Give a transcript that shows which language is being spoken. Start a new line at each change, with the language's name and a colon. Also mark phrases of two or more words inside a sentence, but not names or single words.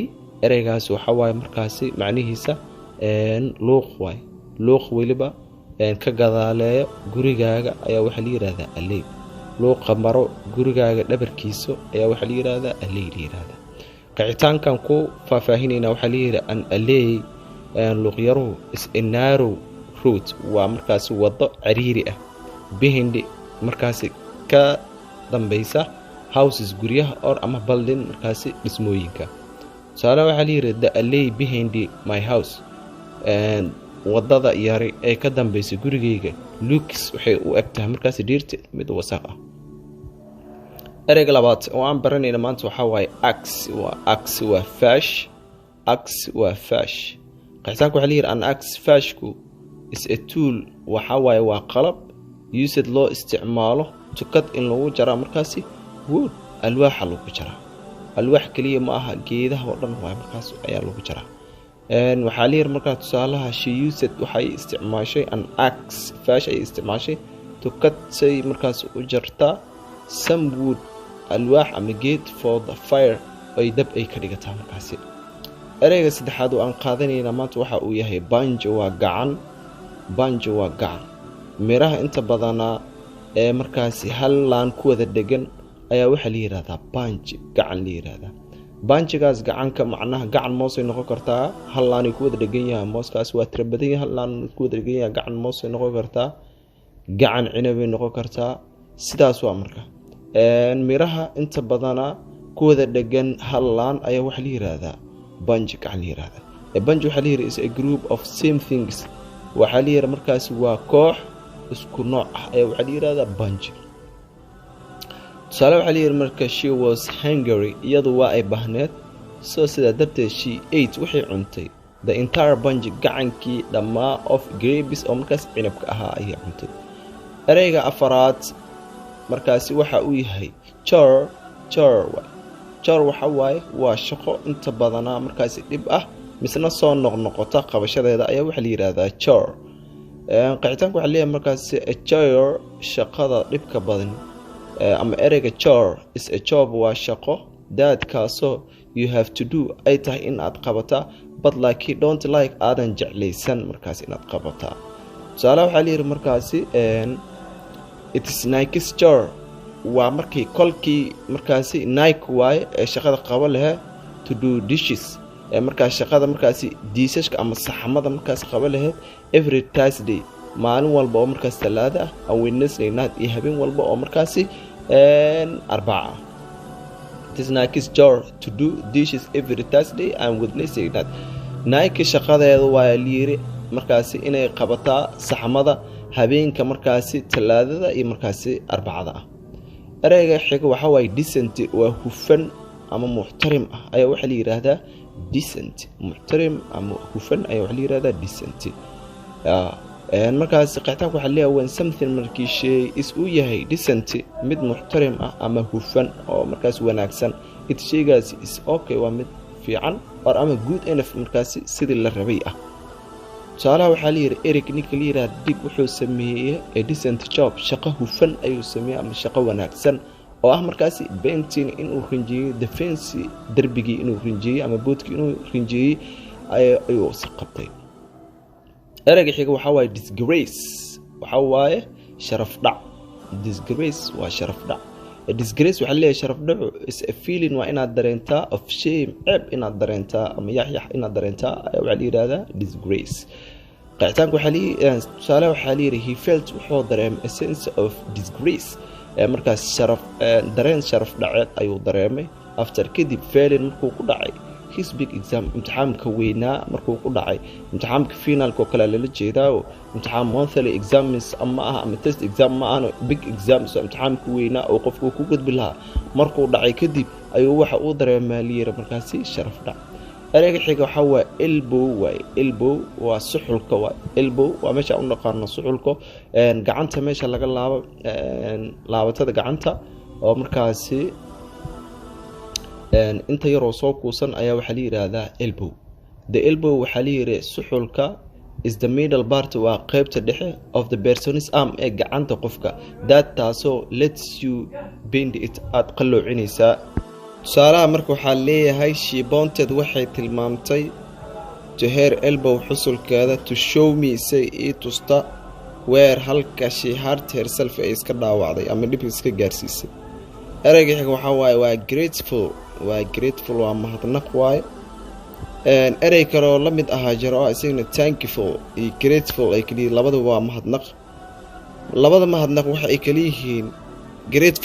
Somali: ereygaas waxa waaye markaasi macnihiisa luuq waay. luuq weliba ka gadaaleeyo gurigaaga ayaa waxaa la yiraahdaa alley. luuqa maro gurigaaga dhabarkiisa ayaa waxaa la yiraahdaa alley la yiraahdaa. kacitaankan ku faahfaahinayna waxaa la yiraahdaa
English: an alley. luuqyaruhu is a narrow route,
Somali: waa markaasi wado cariiri ah. behind markaasi ka dambaysa houses guryaha or ama building markaasi dhismooyinka. tusaale waxaa la yiri
English: the alley behind my house,
Somali: wadada yari ee ka dambaysa gurigeyga looks waxay u egtahay markaasi dhirta mid wasaq ah. ereyga labaad oo aan baranayna maanta waxaa waaye axe waa fash. qixitaanka waxaa la yiri
English: an axe
Somali: fashku
English: is a tool,
Somali: waxaa waaye waa qalab used loo isticmaalo tukad in lagu jara markaasi wood, alwaaxa lagu jara. alwaax kaliya ma aha, geedaha oo dhan waa markaas ayaa lagu jara. waxaa la yiri markaa tusaalaha
English: she used
Somali: waxay isticmaashay
English: an axe
Somali: fash ay isticmaashay tukad say markaas u jartaa
English: some wood,
Somali: alwaax ama geed
English: for the fire
Somali: ay dab ay ka dhigataa markaasi. ereyga saddexaad oo aan qaadanayna maanta waxa uu yahay banjo waa gacan. miraha inta badanaa ee markaasi hal laan ku wada dhegan ayaa waxaa la yiraahdaa gacan la yiraahdaa. banjigaas gacanka macnaha gacan moosay noqon kartaa, hal laanay ku wada dhegan yahay, mooskaas waa tira badan yahay, hal laan ku wada dhegan yahay, gacan moosay noqon kartaa, gacan cinabay noqon kartaa. sidaas waa marka miraha inta badanaa ku wada dhegan hal laan ayaa waxaa la yiraahdaa gacan la yiraahdaa. banj waxaa la yiraahdaa
English: is a group of same things,
Somali: waxaa la yiraahdaa markaasi waa koox isku nooc ah ayaa waxaa la yiraahdaa bunch. tusaale waxaa la yiraahdaa marka
English: she was hungry,
Somali: iyadu waa ay bahneed, soo sidaa darteed
English: she ate
Somali: waxay cuntay
English: the entire bunch,
Somali: gacankii dhammaa
English: of grapes
Somali: oo markaas cinabka ahaa ayay cuntay. ereyga afaraad markaasi waxa uu yahay chore waxa waaye waa shaqo inta badanaa markaasi dhib ah misna soo noqnoqota qabashadeeda ayaa waxaa la yiraahdaa chore. qixitaanku waxaa leeyahay markaasi
English: a chore
Somali: shaqada dhibka badan, ama ereyga chore
English: is a job
Somali: waa shaqo daadkaasoo
English: you have to do
Somali: ay tahay in aad qabataa,
English: but like you don't like
Somali: aadan jeclaysan markaasi inaad qabataa. tusaale waxaa la yiri markaasi
English: it is Nike's chore,
Somali: waa markii kolkii markaasi Nike waaye ee shaqada qaba lahaa
English: to do dishes,
Somali: markaas shaqada markaasi diisashka ama saxamada markaas qaba lahayd
English: every Thursday,
Somali: maalin walba oo markaas talaada ah,
English: and Wednesday night
Somali: iyo habeen walba oo markaasi arbaca.
English: it is Nike's job to do dishes every Thursday and Wednesday night.
Somali: Nike shaqadeedu waa liiri markaasi inay qabataa saxamada habeenka markaasi talaadada iyo markaasi arbacada ah. ereyga xiga waxa waaye decent, waa hufan ama muxtarim ah ayaa waxaa la yiraahdaa decent. muxtarim ama hufan ayaa waxaa la yiraahdaa decent. markaas qeexitaanku waxa leeyahay
English: when something
Somali: markii shay is uu yahay decent mid muxtarim ah ama hufan oo markaas wanaagsan it shaygaas
English: is okay
Somali: waa mid fiican or ama
English: good enough
Somali: markaas sidii la rabay ah tusaalaha waxaa la yidhi Eric ninka la yidhaahdo dib wuxuu sameeyey
English: a decent job
Somali: shaqo hufan ayuu sameeyey ama shaqo wanaagsan oo ah markaasi painting inuu rinjiyo defense darbigii inuu rinjiyo ama boodkii inuu rinjiyo ayuu qabtay erayga xiga waxa waaye disgrace waxa waaye sharaf dhac disgrace waa sharaf dhac disgrace waxa leeyahay sharaf dhac
English: is a feeling
Somali: waa inaad dareentaa
English: of shame
Somali: ceeb inaad dareentaa ama yaxyax inaad dareentaa waxa la yiraahdaa disgrace qeexitaanku waxa leeyahay tusaale waxa la yiraahdaa
English: he felt
Somali: wuxuu dareemay
English: a sense of disgrace
Somali: markaas sharaf dareen sharaf dhaceed ayuu dareemay after kadib failing markuu ku dhacay
English: his big exam
Somali: imtixaanka weynaa markuu ku dhacay imtixaanka finalka oo kale la jeedaa imtixaan
English: monthly exams
Somali: ama ama
English: test exam
Somali: ma aha
English: big exams
Somali: imtixaanka weynaa oo qofku ku gudbi lahaa markuu dhacay kadib ayuu waxa uu dareemay liir markaas sharaf dhac erayga xiga waxa waa elbow waa suxulka waa elbow waa meesha uu naqaano suxulka gacanta meesha laga laabo laabatada gacanta oo markaasi inta yaroo soo kuusan ayaa waxa la yiraahdaa elbow
English: the elbow
Somali: waxa la yiraahdaa suxulka
English: is the middle part
Somali: waa qaybta dhexe
English: of the person's arm
Somali: ee gacanta qofka that taasoo
English: lets you bend it
Somali: aad qaloocinaysaa tusaalaha marka waxaa leeyahay
English: she wanted
Somali: waxay tilmaamtay
English: to her elbow
Somali: xusulkeeda
English: to show me
Somali: say it tusta where halka
English: she hurt herself
Somali: ay iska dhaawacday ama dhib iska gaarsiisay erayga xiga waxa waaye waa grateful waa mahadnaq waaye eray kale oo la mid ahaa jiro isagana thankful iyo grateful ay kaliya labada waa mahadnaq labada mahadnaq waxa ay kala yihiin grateful